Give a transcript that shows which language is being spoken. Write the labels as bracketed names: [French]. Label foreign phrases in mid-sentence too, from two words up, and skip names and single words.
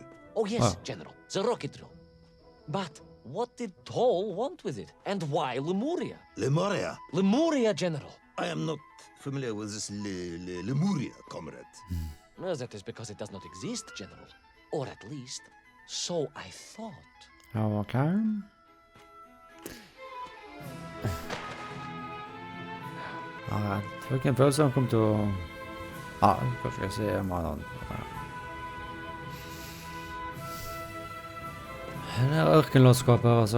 [English] Oh yes, General, the rocket drill. But what did Toll want with it? And why Lemuria? Lemuria? Lemuria, General. I am not familiar with this Lemuria, comrade. Well, that is because it does not exist, General. Or at least, so I thought. Okay. [Norwegian] Jeg tror ikke en følelse han kom til å... kanskje jeg ser om han... Det er ørkenlandskapet, altså.